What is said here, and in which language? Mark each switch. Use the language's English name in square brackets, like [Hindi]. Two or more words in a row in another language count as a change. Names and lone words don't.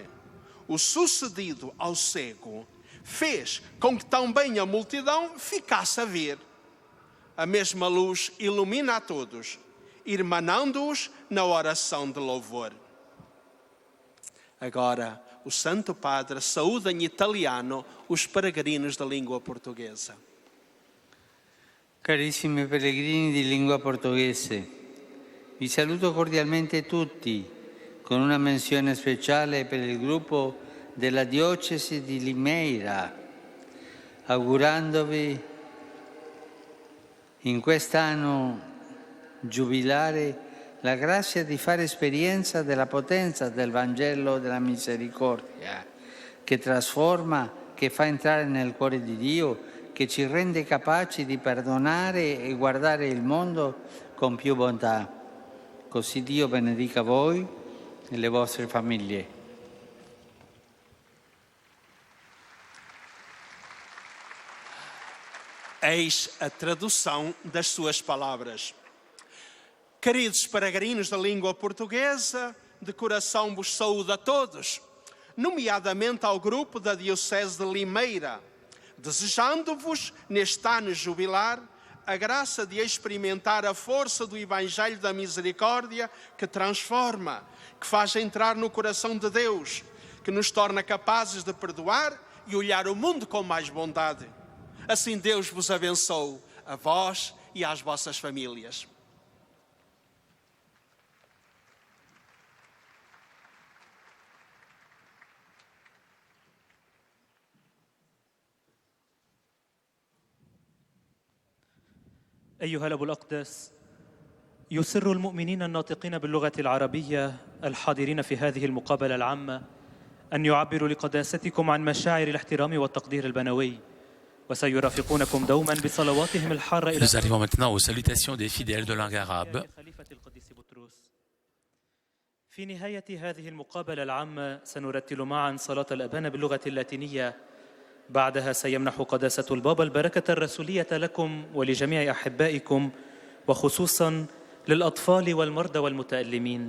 [Portuguese] O sucedido ao cego fez com que também a multidão ficasse a ver. A mesma luz ilumina a todos, irmanando-os na oração de louvor. Agora, o Santo Padre saúda em italiano os peregrinos da língua portuguesa. [Italian] Carissimi pellegrini di lingua portoghese, vi saluto cordialmente tutti, con una menzione speciale per il gruppo della diocesi di Limeira, augurandovi in quest'anno giubilare la grazia di fare esperienza della potenza del Vangelo della misericordia, che trasforma, che fa entrare nel cuore di Dio, che ci rende capaci di perdonare e guardare il mondo con più bontà. Così Dio benedica voi e le vostre famiglie. [Portuguese] Eis a tradução das suas palavras. Queridos peregrinos da língua portuguesa, de coração vos saúdo a todos, nomeadamente ao grupo da Diocese de Limeira, desejando-vos, neste ano jubilar, a graça de experimentar a força do Evangelho da Misericórdia que transforma, que faz entrar no coração de Deus, que nos torna capazes de perdoar e olhar o mundo com mais bondade. Assim Deus vos abençoe, a vós e às vossas famílias. [Arabic] أيها الأب الأقدس، يسر المؤمنين الناطقين باللغة العربية الحاضرين في هذه المقابلة العامة أن يعبروا لقداستكم عن مشاعر الاحترام والتقدير البنوي، وسيرافقونكم دوما بصلواتهم الحارة إلى [French] Nous arrivons maintenant aux salutations des fidèles de langue arabe. [Arabic] خليفة القديس بطرس. في نهاية هذه المقابلة العامة سنرتل معا صلاة الأبانة باللغة اللاتينية. بعدها سيمنح قداسة البابا البركة الرسولية لكم ولجميع أحبائكم، وخصوصا للأطفال والمرضى والمتألمين.